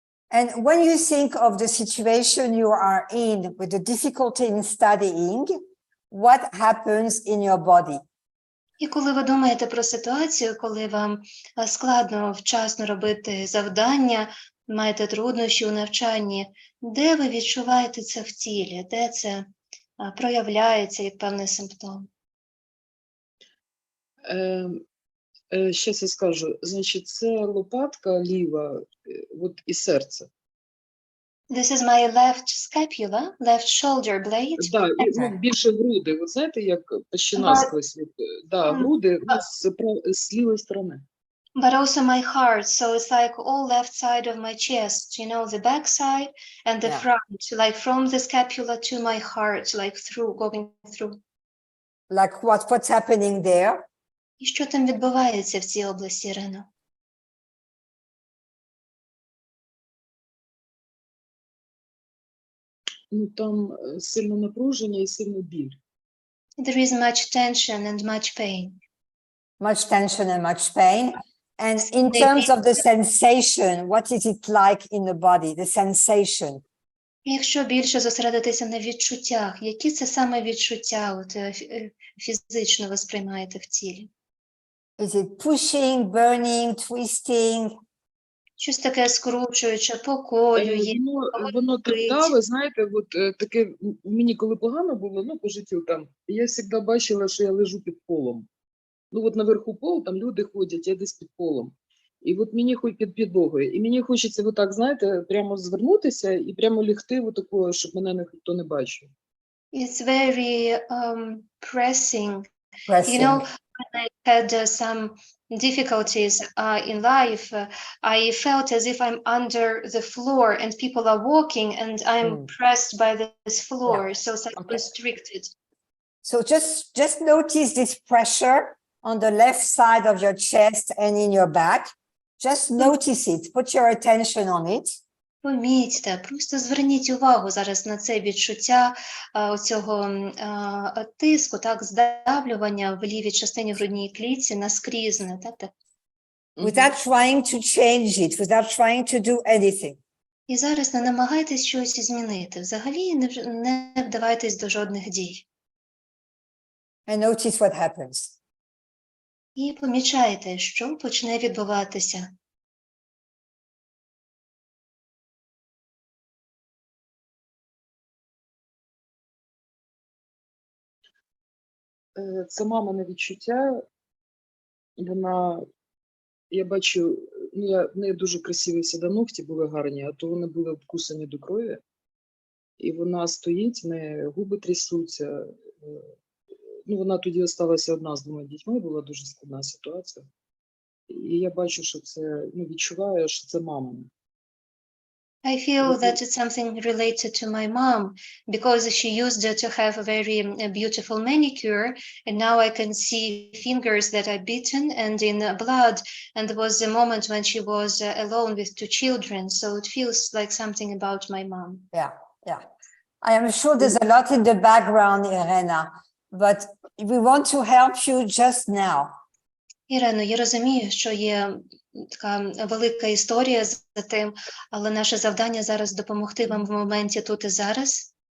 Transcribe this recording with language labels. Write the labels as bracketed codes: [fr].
[en] And when you think of the situation you are in with the difficulty in studying, what happens in your body? [uk] І коли ви думаєте про ситуацію, коли вам складно вчасно робити завдання, маєте труднощі у навчанні, де ви відчуваєте це в тілі, де це проявляється як певний симптом? Щас я скажу. Значить, це лопатка ліва, от і серце. [en] This is my left scapula, left shoulder blade. [uk] Да, і, ну, більше груди. Ви знаєте, як пащина сквозь. Да, груди ну, з лівої сторони. [en] But also my heart, so it's like all left side of my chest, you know, the back side and the front, like from the scapula to my heart, like through, going through. Like what's happening there? [uk] І що там відбувається в цій області, Ірино? Ну, там сильне напруження і сильний біль. [en] There is much tension and much pain. Much tension and much pain. And in terms of the sensation, what is it like in the body, the sensation? [uk] Якщо більше зосередитися на відчуттях, які це саме відчуття фізично ви сприймаєте в тілі? [en] Is it pushing, burning, twisting? [uk] Щось таке скручуюче, поколює, Воно тридаве, знаєте, от таке, мені коли погано було, ну, по життю там, я завжди бачила, що я лежу під полом. Ну, от наверху пол, там люди ходять, я десь під полом. І от мені хоч під підлогою. І мені хочеться отак, знаєте, прямо звернутися і прямо лягти отакою, щоб мене ніхто не бачив. [en] It's very pressing. Pressing. You know, when I had some difficulties in life, I felt as if I'm under the floor and people are walking and I'm pressed by this floor, so restricted. So just notice this pressure on the left side of your chest and in your back. Just notice it, put your attention on it. [uk] Помітьте, просто зверніть увагу зараз на це відчуття цього тиску, так, здавлювання в лівій частині грудній клітці наскрізне, так? [en] Without trying to change it, without trying to do anything. [uk] І зараз не намагайтесь щось змінити, взагалі не вдавайтесь до жодних дій. [en] And notice what happens. [uk] І помічайте, що почне відбуватися. Це мамине відчуття, вона, я бачу, ну, в неї дуже красиві всегда ногті були гарні, а то вони були обкусані до крові. І вона стоїть, в неї губи трясуться. Ну, вона тоді залишилася одна з 2 дітьми, була дуже складна ситуація. І я бачу, що це, ну, відчуваю, що це мамине. [en] I feel that it's something related to my mom because she used to have a very beautiful manicure, and now I can see fingers that are bitten and in blood, and there was a moment when she was alone with 2 children, so it feels like something about my mom. Yeah. I am sure there's a lot in the background, Irena, but we want to help you just now. [uk] Ірено, я розумію, що є така велика історія за тим, але наше завдання зараз допомогти вам в моменті тут і зараз.